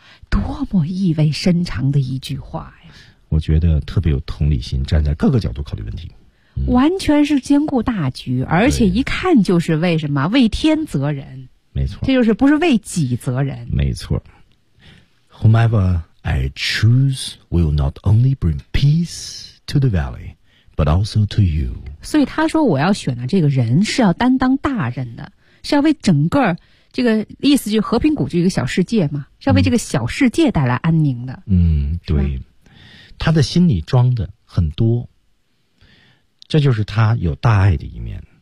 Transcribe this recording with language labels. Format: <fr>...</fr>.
<zh>多么意味深长的一句话呀。我觉得特别有同理心站在各个角度考虑问题。嗯、完全是兼顾大局而且一看就是为什么为天责人。没错。这就是不是为己责人。没错。</zh> <en>Whomever,I choose will not only bring peace to the valley, but also to you.</en> <zh>所以他说我要选的这个人是要担当大任的，是要为整个这个意思就是和平谷就一个小世界嘛，是要为这个小世界带来安宁的。嗯，对，他的心里装的很多，这就是他有大爱的一面。</zh>